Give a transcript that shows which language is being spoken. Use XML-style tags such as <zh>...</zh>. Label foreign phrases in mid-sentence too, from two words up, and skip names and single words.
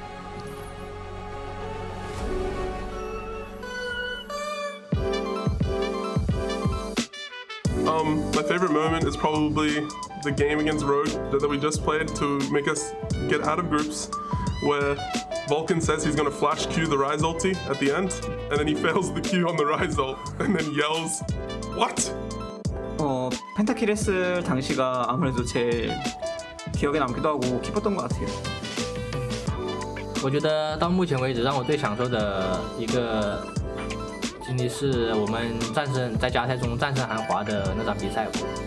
<en>My favorite moment is probably the game against Rogue that we just played to make us get out of groups, where Vulcan says he's going to flash Q the Ryze ulti at the end, and then he fails the Q on the Ryze ult, and then yells, "What?"</en> <ko>펜타킬 했을 당시가 아무래도 제일 기억에 남기도 하고 기뻤던 것 같아요.</ko> <zh>我觉得到目前为止让我最享受的一个经历是我们在加赛中战胜韩华的那场比赛。</zh>